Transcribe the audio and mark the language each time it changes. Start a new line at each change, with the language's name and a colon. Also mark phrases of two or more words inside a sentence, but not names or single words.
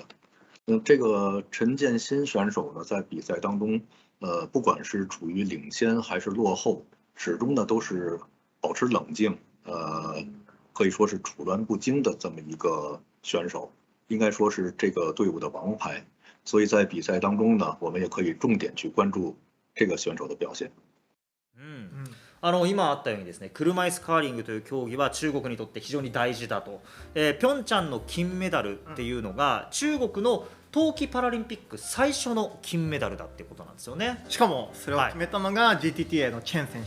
Chinese: 这个陈建新选手呢，在比赛当中，不管是处于领先还是落后，始终呢都是保持冷静，可以说是处乱不惊的这么一个选手，应该说是这个队伍的王牌。所以在比赛当中呢，我们也可以重点去关注这个選手的表現。
Japanese: 今あったようにですね、車椅子カーリングという競技は中国にとって非常に大事だと。ピョンチャンの金メダルっていうのが、中国の冬季パラリンピック最初の金メダルだっていうことなんですよね。しかもそれを決めたのが GTTA のチェン選手、